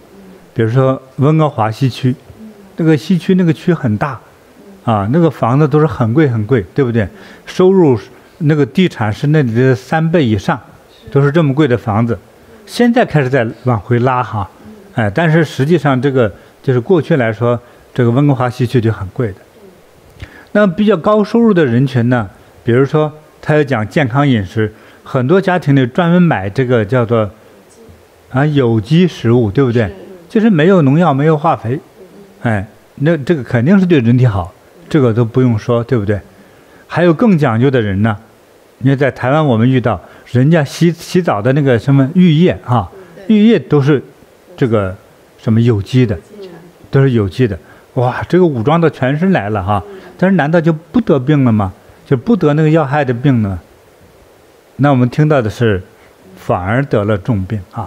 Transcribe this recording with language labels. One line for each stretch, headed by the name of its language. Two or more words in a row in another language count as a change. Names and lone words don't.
Chinese: 比如說溫哥華西區，那個西區那個區很大，啊，那個房子都是很貴很貴，對不對？收入那個地產是那裡的3倍以上，都是這麼貴的房子。現在開始在往回拉哈，哎，但是實際上這個就是過去來說，這個溫哥華西區就很貴的。那比較高收入的人群呢，比如說他要講健康飲食，很多家庭裡專門買這個叫做有機食物，對不對？就是沒有農藥、沒有化肥，哎，那這個肯定是對人體好，這個都不用說，對不對？還有更講究的人呢，因為在台灣我們遇到人家洗澡的那個什麼浴液啊，浴液都是這個什麼有機的，都是有機的。哇，這個武裝到全身來了哈，但是難道就不得病了嗎？就不得那個要害的病呢？那我們聽到的是，反而得了重病啊。